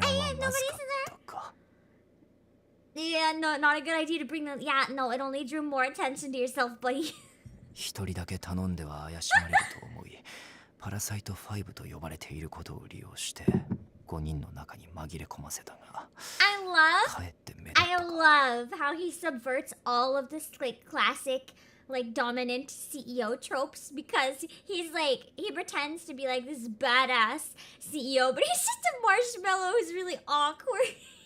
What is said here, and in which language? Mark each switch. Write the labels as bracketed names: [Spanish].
[English] Nobody's there. Yeah, no, not a good idea to bring them. Yeah, no, it only drew more attention to yourself, buddy. [Japanese] 一人だけ頼んでは怪しまれると思い、パラサイト5と呼ばれていることを利用して5人の中に紛れ込ませたが、 [English] I love how he subverts all of this like classic like dominant CEO tropes because he's like he pretends to be like this badass CEO, but he's just a marshmallow who's really awkward.